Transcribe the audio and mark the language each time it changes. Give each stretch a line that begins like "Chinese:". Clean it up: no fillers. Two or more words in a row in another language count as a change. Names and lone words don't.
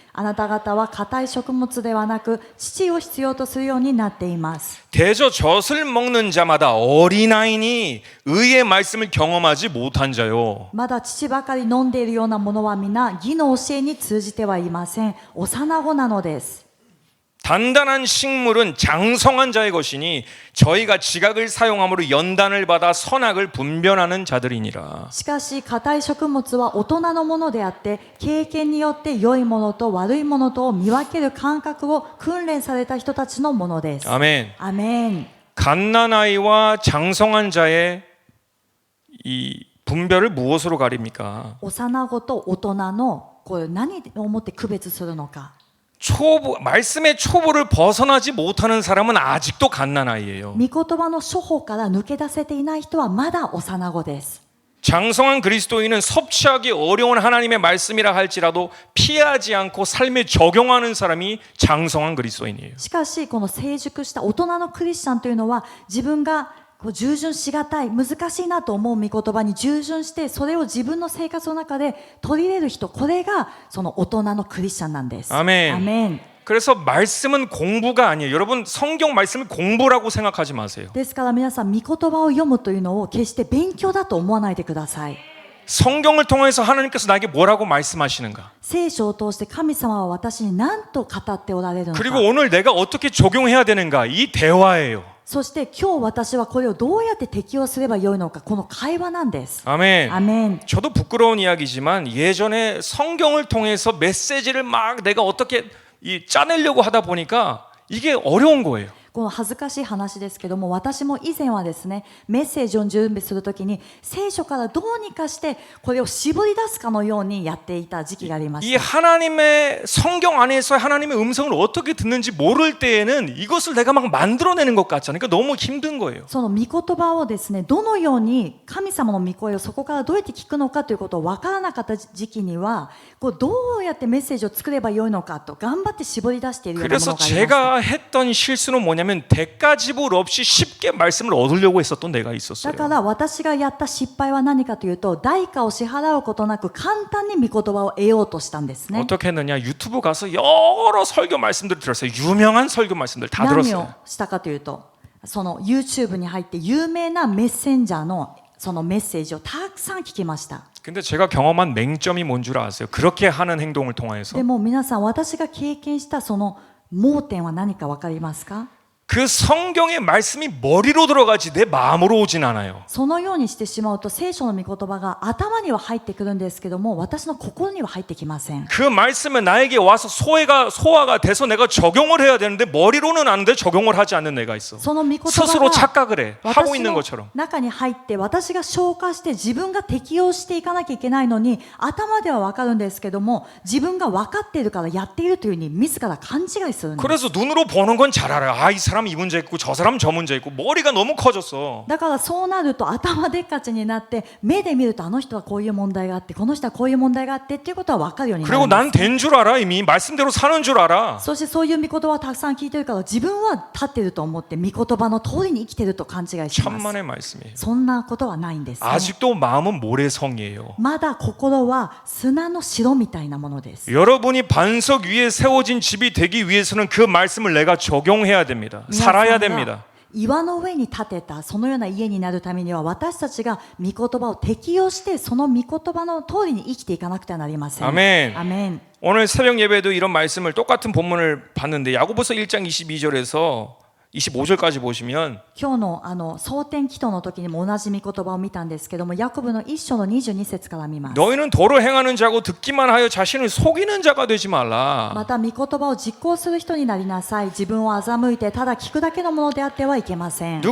Japanese: あなた方は硬い食物ではなく乳を必要とするようになっています。
Korean: 대저 젖을 먹는 자마다 어린아이니 의의 말씀을 경험하지 못한 자요.
Japanese: まだ乳ばかり飲んでいるようなものは皆義の教えに通じてはいません。幼子なのです。
Korean: 단단한 식물은 장성한 자의 것이니 저희가 지각을 사용함으로 연단을 받아 선악을 분별하는 자들이니라.
Japanese: しかし硬い食物は大人のものであって経験によって良いものと悪いものとを見分ける感覚を訓練された人たちのものです。
Korean: 아멘.
Japanese: アメン。
Korean: 갓난아이와 장성한 자의 이 분별을 무엇으로 가립니까?
Japanese: 幼子と大人のこれ何をもって区別するのか。
Korean: 초보, 말씀의 초보를 벗어나지 못하는 사람은 아직도 갓난아이예요.
Japanese: 御言葉の処方から抜け出せていない人はまだ幼子です。
Korean: 장성한 그리스도인은 섭취하기 어려운 하나님의 말씀이라 할지라도 피하지 않고 삶에 적용하는 사람이 장성한 그리스도인이에요.
Japanese: しかしこの成熟した大人のクリスチャンというのは自分がこう従順しがたい難しいなと思う御言葉に従順してそれを自分の生活の中で取り入れる人、これがその大人のクリスチャンなんです。
Korean: 아멘.
Japanese: アメン。
Korean: 그래서 말씀은 공부가 아니에요. 여러분 성경 말씀을 공부라고 생각하지 마세요.
Japanese: ですから皆さん御言葉を読むというのを決して勉強だと思わないでください。
Korean: 성경을 통해서 하나님께서 나에게 뭐라고 말씀하시는가?
Japanese: 聖書を通して神様は私に何と語っておられるのか。
Korean: 그리고 오늘 내가 어떻게 적용해야 되는가? 이 대화예요.
Japanese: そして今日私はこれをどうやって適用すればよいのか、この会話なんです。
Korean: 아멘.
Japanese: アメン。
Korean: 저도 부끄러운 이야기지만 예전에 성경을 통해서 메시지를 막 내가 어떻게 짜내려고 하다 보니까 이게 어려운 거예요.
Japanese: この恥ずかしい話ですけども、私も以前はですね、メッセージを準備するときに聖書からどうにかしてこれを絞り出すかのようにやっていた時期がありま
Korean: 이
Japanese: した。
Korean: 하나님의 성경 안에서 하나님의 음성을 어떻게 듣는지 모를 때에는 이것을 내가 막 만들어내는 것 같잖아요. 그러니까 너무 힘든 거예요.
Japanese: その御言葉をですね、どのように神様の御声をそこからどうやって聞くのかということを分からなかった時期には、こうどうやってメッセージを作ればよいのかと頑張って絞り出しているようなも
Korean: 그래서
Japanese: のがありました。
Korean: 제가 했던 실수는 뭐냐면 대가지불 없이 쉽게 말씀을 얻으려고 했었던 내가
Japanese: だ
Korean: 있었어요.
Japanese: から私がやった失敗は何かというと、代価を支払うことなく簡単に御言葉を得ようとしたんですね。
Korean: 어떻게 했느냐? 유튜브 가서 여러 설교 말씀들을 들었어요. 유명한 설교 말씀들 다
Japanese: 何を
Korean: 들었어요.
Japanese: したかというと、その YouTube に入って有名なメッセンジャーのそのメッセージをたくさん聞きました。
Korean: 근데 제가 경험한 맹점이 뭔 줄 아세요? 그렇게 하는 행동을 통해서
Japanese: でも皆さん、私が経験したその盲点は何か分かりますか？
Korean: 그 성경의 말씀이 머리로 들어가지 내 마음으로 오진 않아요.
Japanese: そのようにしてしまうと聖書の御言葉が頭には入ってくるんですけども、私の心には入ってきません。
Korean: 그 말씀은 나에게 와서 소화가 돼서 내가 적용을 해야 되는데 머리로는 아는데 적용을 하지 않는 내가 있어.
Japanese: その御言葉
Korean: 스스로
Japanese: が
Korean: 착각을 해. 하고
Japanese: 私
Korean: 있는
Japanese: の
Korean: 것처럼.
Japanese: 中に入って私が消化して自分が適用していかなきゃいけないのに、頭では分かるんですけども、自分が分かっているからやっているというふうに自ら勘違いするんです。
Korean: 그래서 눈으로 보는 건 잘 알아요. 아, 이 사람 이 문제 있고 저 사람 저 문제 있고 머리가 너무 커졌어.
Japanese: だからそうなると頭でっかちになって目で見るとあの人はこういう問題があってこの人はこういう問題があってっていうことは分かるようになる
Korean: 그리고
Japanese: んです。
Korean: 난 된 줄 알아 이미. 말씀대로 사는 줄 알아.
Japanese: そしてそういう御言葉をたくさん聞いてるから自分は立ってると思って御言葉の通りに生きてると勘違いします。
Korean: 천만의 말씀이에요.
Japanese: そんなことはないんです、ね。
Korean: 아직도 마음은 모래성이에요.
Japanese: まだ心は砂の城みたいなものです。
Korean: 여러분이 반석 위에 세워진 집이 되기 위해서는 그 말씀을 내가 적용해야 됩니다.
Japanese: 皆さん
Korean: 살아야
Japanese: が
Korean: 됩니다.
Japanese: 岩の上に建てたそのような家になるためには私たちが御言葉を適用してその御言葉の通りに生きていかなくてはなりません。
Korean: 아멘.
Japanese: アメン。
Korean: 오늘 새벽 예배도 이런 말씀을 똑같은 본문을 봤는데 야고보서 1장 22절에서 25절까지 보시면
Japanese: 今日の蒼天祈祷の時にも同じ御言葉を見たんですけども、ヤコブの一章の22節から見ます。
Korean: 너희는 도를 행하는 자고 듣기만 하여 자신을 속이는 자가 되지 말라.
Japanese: また御言葉を実行する人になりなさい。自分を欺いてただ聞くだけのものであってはいけません。